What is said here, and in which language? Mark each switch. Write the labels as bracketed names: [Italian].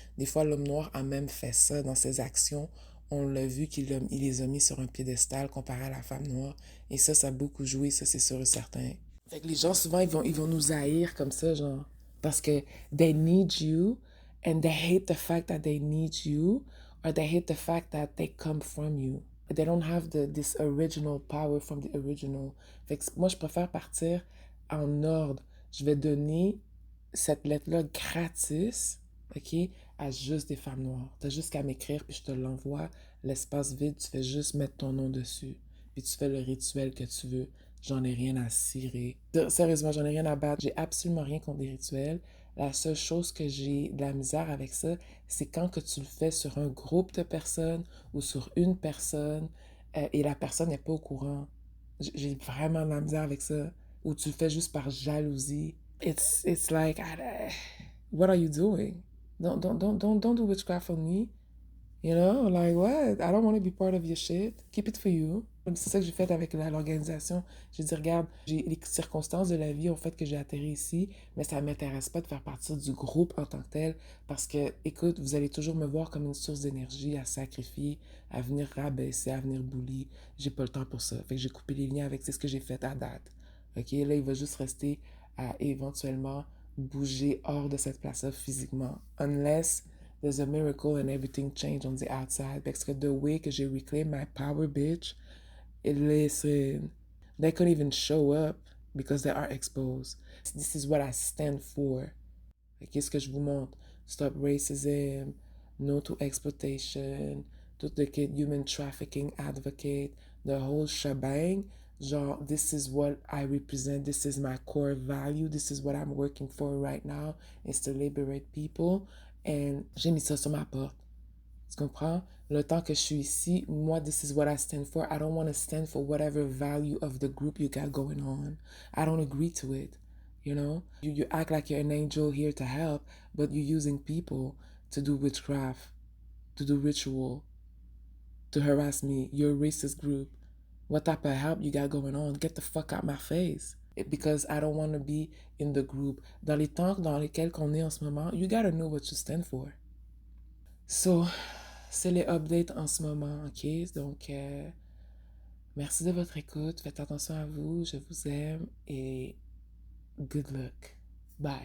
[French] Des fois, l'homme noir a même fait ça dans ses actions. On l'a vu il les a mis sur un piédestal comparé à la femme noire. Et ça a beaucoup joué, ça c'est sûr et certain. Fait que les gens, souvent, ils vont nous haïr comme ça, genre. Parce que [English] they need you, and they hate the fact that they need you, or they hate the fact that they come from you. They don't have this original power from the original. [French] Fait que moi, je préfère partir en ordre. Je vais donner cette lettre-là gratis, OK, à juste des femmes noires. T'as juste qu'à m'écrire, puis je te l'envoie. L'espace vide, tu fais juste mettre ton nom dessus. Puis tu fais le rituel que tu veux. J'en ai rien à cirer. Sérieusement, j'en ai rien à battre. J'ai absolument rien contre les rituels. La seule chose que j'ai de la misère avec ça, c'est quand que tu le fais sur un groupe de personnes ou sur une personne et la personne n'est pas au courant. J'ai vraiment de la misère avec ça. Ou tu le fais juste par jalousie. [English] It's like, what are you doing? Don't do witchcraft on me. You know, like what? I don't want to be part of your shit. Keep it for you. [French] C'est ça que j'ai fait avec l'organisation. J'ai dit, regarde, les circonstances de la vie ont fait que j'ai atterri ici, mais ça ne m'intéresse pas de faire partie du groupe en tant que tel, parce que, écoute, vous allez toujours me voir comme une source d'énergie à sacrifier, à venir rabaisser, à venir bully. J'ai pas le temps pour ça. Fait que j'ai coupé les liens avec, c'est ce que j'ai fait à date. OK, là, il va juste rester à éventuellement bouger hors de cette place-là physiquement. [English] Unless there's a miracle and everything changed on the outside. [French] Parce que [English] the way que j'ai reclaim my power, bitch, listen, they couldn't even show up because they are exposed. This is what I stand for. [French] Qu'est-ce que je vous montre? [English] Stop racism, no to exploitation, [French] tout le kit [English] human trafficking advocate, the whole shebang. Genre, this is what I represent, this is my core value, this is what I'm working for right now, is to liberate people. [French] And j'ai mis ça sur ma porte. Tu comprends? Le temps que je suis ici, moi, [English] this is what I stand for. I don't want to stand for whatever value of the group you got going on. I don't agree to it. You know? You act like you're an angel here to help, but you're using people to do witchcraft, to do ritual, to harass me. You're a racist group. What type of help you got going on? Get the fuck out my face. Because I don't want to be in the group. [French] Dans les temps dans lesquels on est en ce moment, [English] you gotta know what you stand for. [French] So, c'est les updates en ce moment, ok? Donc, merci de votre écoute. Faites attention à vous. Je vous aime et [English] good luck. Bye.